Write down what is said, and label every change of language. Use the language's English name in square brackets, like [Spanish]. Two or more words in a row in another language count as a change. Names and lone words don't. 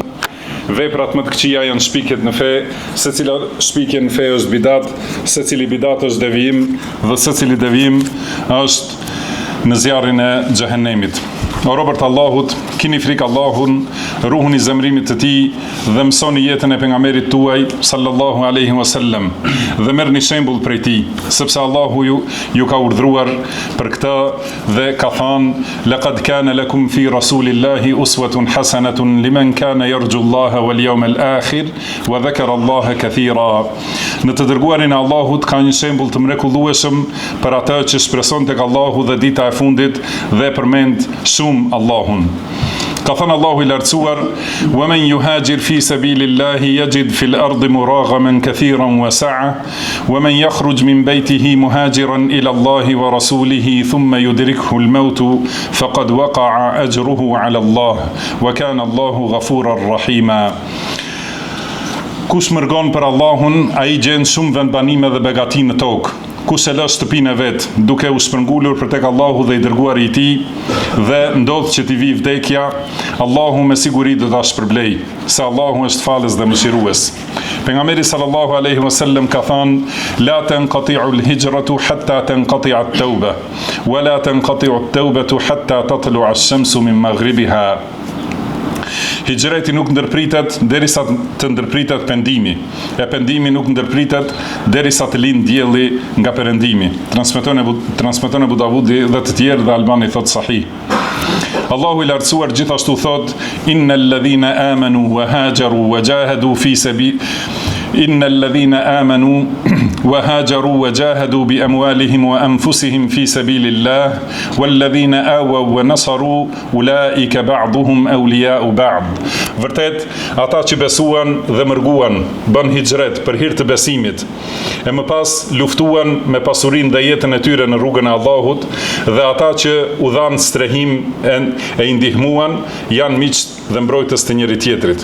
[Albanian] Veprat më të këqija janë shpikjet në fe, secila shpikje në fe është bidat, secili bidat është devijim dhe secili devijim është në zjarrin e xhehenemit. O robërt Allahut, kini frikë Allahun, ruhuni zemrimit të Tij dhe mësoni jetën e pejgamberit tuaj [Arabic] صلى الله عليه وسلم [Albanian] dhe merrni shembull prej Tij, sepse Allahu ju ka urdhëruar për këtë dhe ka thënë: [Arabic] "لقد كان لكم في رسول الله أسوة حسنة لمن كان يرجو الله واليوم الآخر وذكر الله كثيرا." [Albanian] Në të dërguarin e Allahut ka një shembull të mrekullueshëm për atë që shpreson tek Allahu dhe dita e fundit dhe përmend shumë Allahun. Ka thënë Allahu I lartësuar: [Arabic] "ومن يهاجر في سبيل الله يجد في الأرض مراغما كثيرا وسعة ومن يخرج من بيته مهاجرا إلى الله ورسوله ثم يدركه الموت فقد وقع أجره على الله وكان الله غفورا رحيما." [Albanian] Kush mërgon për Allahun, ai gjen shumë vendbanime dhe begati në tokë. Kush e lë shtëpinë e vet, duke u shpërngulur për tek Allahu dhe I dërguari I Tij, dhe ndodh që t'i vi vdekja, Allahu me siguri do ta shpërblej, se Allahu është falës dhe mëshirues. Pejgamberi [Arabic] صلى الله عليه وسلم [Albanian] ka thënë: [Arabic] "لا تنقطع الهجرة حتى تنقطع التوبة ولا تنقطع التوبة حتى تطلع الشمس من مغربها." [Albanian] Hijreti nuk ndërpritet derisa të ndërpritet pendimi, e pendimi nuk ndërpritet derisa të lind dielli nga perëndimi. Transmeton Abu Davudi dhe të tjerë dhe Albani thot sahih. Allahu I lartësuar gjithashtu thot: [Arabic] "إن الذين آمنوا وهاجروا وجاهدوا في سبيل إن الذين آمنوا وهاجروا وجاهدوا بأموالهم وأنفسهم في سبيل الله والذين آووا ونصروا أولئك بعضهم أولياء بعض." [Albanian] Vërtet, ata që besuan dhe mërguan, bën hijret për hir të besimit, e më pas luftuan me pasurinë dhe jetën e tyre në rrugën e Allahut, dhe ata që u dhanë strehim e I ndihmuan, janë miq dhe mbrojtës të njëri tjetrit.